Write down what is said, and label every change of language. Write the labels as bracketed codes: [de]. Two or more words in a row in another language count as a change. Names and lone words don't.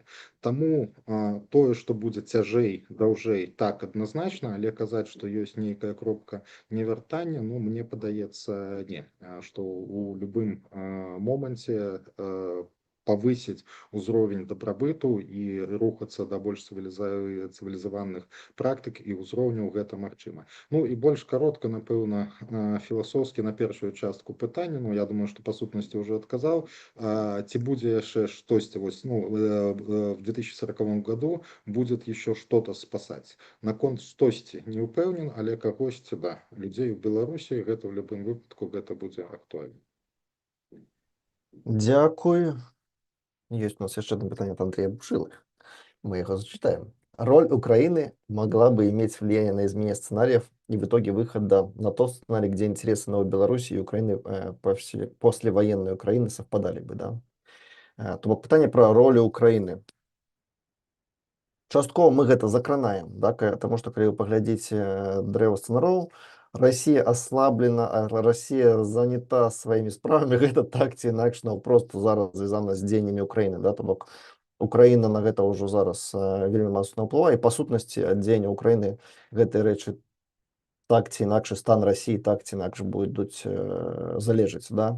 [be] Таму тое, што будзе цяжэй, даўжэй, так адназначна, але казаць, што ёсць нейкая кропка невяртання, ну мне падаецца не, што ў любым моманце павысіць узровень дабрабыту і рухацца да больш цывілізаваных практык і ўзроўняў гэта магчыма. Ну і больш каротка, напэўна, філасофскі на першую частку пытання, ну я думаю, што па сутнасці ўжо адказаў, ці будзе яшчэ штосьці вось, ну, [ru] в 2040 году будет еще что-то спасать. [be] Наконт штосьці не ўпэўнен, але кагосьці, да, людзей у Беларусі гэта ў любым выпадку гэта будзе актуальна. Дякую. [ru] Есть у нас еще одно питание от Андрея Бушилы. Мы его зачитаем. Роль Украины могла бы иметь влияние на изменение сценариев и в итоге выхода на тот сценарий, где интересы Новой Беларуси и Украины, послевоенной Украины совпадали бы, да? То питание про роль Украины. [be] Частково мы гэта закранаем, да, потому что калі вы паглядзіце дрэва сцэнароў, [ru] Россия ослаблена, Россия занята [be] сваімі справамі, гэта так ці інакш просто зараз звязана з дзеяннямі Украіны, да, то бок Украіна на гэта ўжо зараз вельмі моцна ўплывае, і па сутнасці ад дзеяння Украіны гэтыя рэчы так ці інакш, стан России так ці інакш будуць залежаць, да.